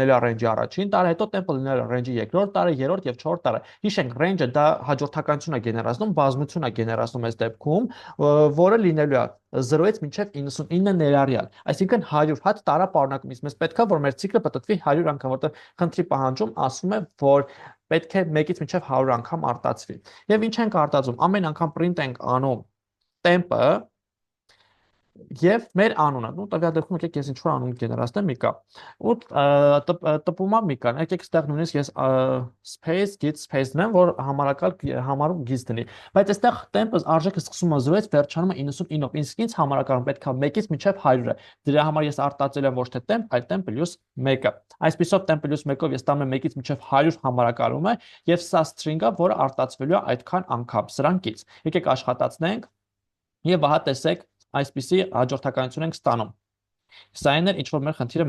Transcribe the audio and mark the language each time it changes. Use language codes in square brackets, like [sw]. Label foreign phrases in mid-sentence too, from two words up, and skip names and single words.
[hy] է range-ի առաջին տարը, հետո տեմպը լինելու է range-ի երկրորդ տարը, երրորդ եւ չորրորդ տարը։ Հիշենք, range-ը դա հաջորդականություն է գեներացնում, բազմություն է գեներացնում այս դեպքում, որը լինելու է 0-ից մինչև 99 ներառյալ։ Այսինքն 100 հատ տարա պարունակում։ Իսկ մեզ պետք է որ մեր ցիկլը պատտվի 100 անգամ, որտեղ խնդրի պահանջում ասում է, որ պետք է 1-ից մինչև 100 անգամ արտացվի։ Եվ ինչ ենք արտածում։ Ամեն անգամ print ենք անում տեմպը եւ մեր անունը։ Ու տվյալ դեպքում եկեք ես ինչ որ անուն գեներացնեմ Միկա։ Ու տպումա Միկան։ Եկեք ստեղ նույնիսկ ես [en] space git space [hy] դնեմ, որ համարակալ համարում git դնի։ Բայց այստեղ տեմպը արժեքը սկսում է 0-ից վերջանում է 99-ով։ Իսկ ինձ համարակալում պետք է 1-ից մինչև 100-ը։ Դրա համար ես արտածել եմ ոչ թե temp, այլ temp + 1-ը։ Այսպիսով temp + 1-ով ես տանում եմ 1-ից մինչև 100 համարակալումը եւ սա string-ը, որը արտացվելու է այդքան անգամ սրանքից։ Եկեք աշխատացնենք եւ ահա տեսեք այսպիսի հաջորդականություն ենք ստանում։ Սա այն էր, ինչ որ մեր խնդիրը